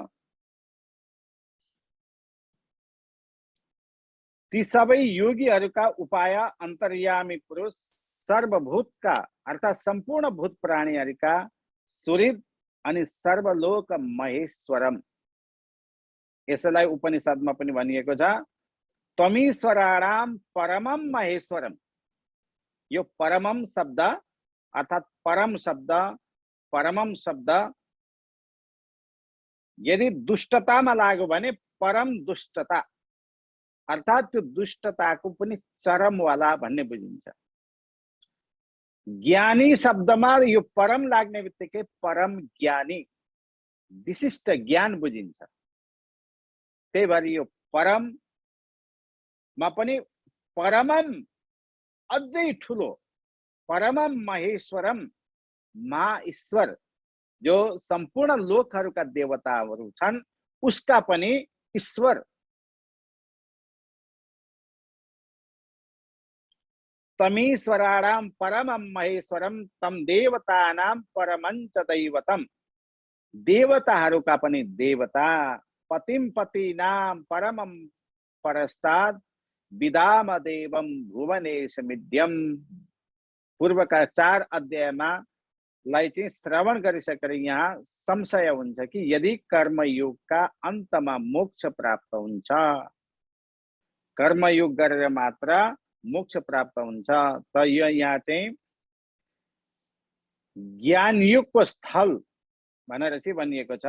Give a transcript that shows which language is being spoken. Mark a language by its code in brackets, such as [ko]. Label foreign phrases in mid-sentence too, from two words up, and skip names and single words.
[ne] ती सबै योगीहरूका उपाय अन्तर्यामी पुरुष सर्वभूतका अर्थात सम्पूर्ण भूत प्राणीहरूका सुहृद अनि [sa] सर्वलोक महेश्वरम। [ne] यसलाई उपनिषदमा पनि भनिएको छ, [sa] त्वमीश्वराणाम परमम महेश्वरम। [ne] यो परमम शब्द अर्थात परम शब्द, परमम शब्द यदि दुष्टतामा लाग्यो भने परम दुष्टता अर्थात त्यो दुष्टताको पनि चरमवाला भन्ने बुझिन्छ। ज्ञानी शब्दमा यो परम लाग्ने बित्तिकै परम ज्ञानी विशिष्ट ज्ञान बुझिन्छ। त्यही भएर यो परममा पनि परमम अझै ठुलो [sa] परमम महेश्वरम [ne] महाईश्वर जो सम्पूर्ण लोकहरूका देवताहरू छन् उसका पनि ईश्वर। [sa] तमीश्वराणाम परमम महेश्वरम तम देवतानाम परमञ्च दैवतम। [ne] देवताहरूका पनि देवता, [sa] पतिम पतिनाम परमम परस्ताद विदाम देवम भुवनेश मिद्यम। [ne] पूर्वका 4 अध्यायमा लाई चाहिँ श्रवण गरिसकेर यहाँ संशय हुन्छ कि यदि कर्मयोगका अन्तमा मोक्ष प्राप्त हुन्छ, कर्मयोग गरेर मात्र मोक्ष प्राप्त हुन्छ, त यो यहाँ चाहिँ ज्ञानयोगको स्थल भनेर चाहिँ भनिएको छ।